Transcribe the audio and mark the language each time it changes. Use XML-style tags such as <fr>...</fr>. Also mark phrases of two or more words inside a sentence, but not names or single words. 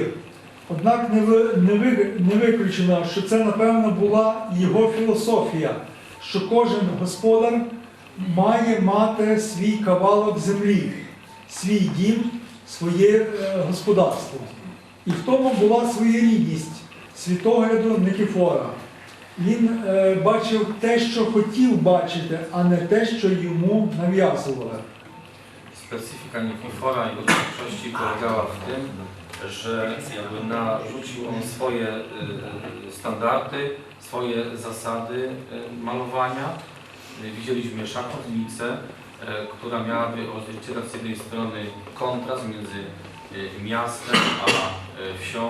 <uk>Однак не виключено, що це, напевно, була його філософія, що кожен господар має мати свій кавалок землі, свій дім, своє господарство. І в тому була своєрідність світогляду Никифора. Він бачив те, що хотів бачити, а не те, що йому нав'язували.</uk> <pl>Specyfika Nikifora i jego twórczości polegała w tym, że jakby narzucił on swoje standardy, swoje zasady malowania. Widzieliśmy szachownicę, która miałaby odzwierciedlać z jednej strony kontrast między miastem a wsią.</pl>